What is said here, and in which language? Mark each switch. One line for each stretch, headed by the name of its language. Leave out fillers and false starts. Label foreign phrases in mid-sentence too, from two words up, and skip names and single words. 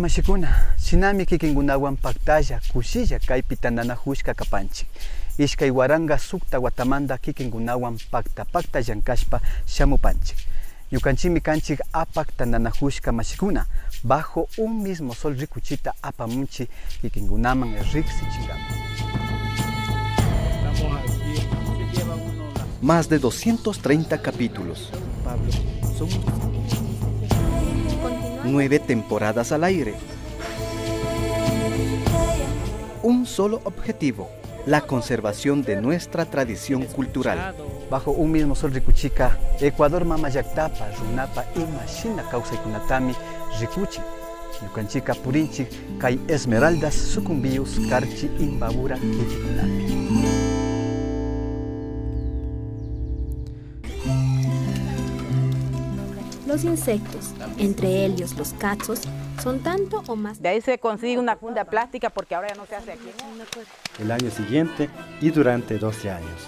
Quechua: mashikuna, shinami kikingunawan paktalla, kushilla kaypi tananahushka kapanchik. Ishkay waranga sukta watamanda kikinkunawan pakta llankashpa shamupanchik. Ñukanchimi kanchik apak tandanajushka mashikuna, bajo un mismo sol rikuchita apamunchi kikinkunaman riqsichinkaman.
Spanish: Más de 230 capítulos. 9 temporadas al aire. Un solo objetivo: la conservación de nuestra tradición cultural.
Quechua: Bajo un mismo sol rikuchika, Ecuador mama llaktapa, runapa imashina kawsaykunatami rikuchi. Ñukanchika purinchik kay esmeraldas sucumbiyus karchi imbabura kichikunapi.
Spanish: Los insectos, entre ellos los cachos, son tanto o más. De ahí se consigue una funda plástica porque ahora ya no se hace aquí. El año siguiente y durante 12 años.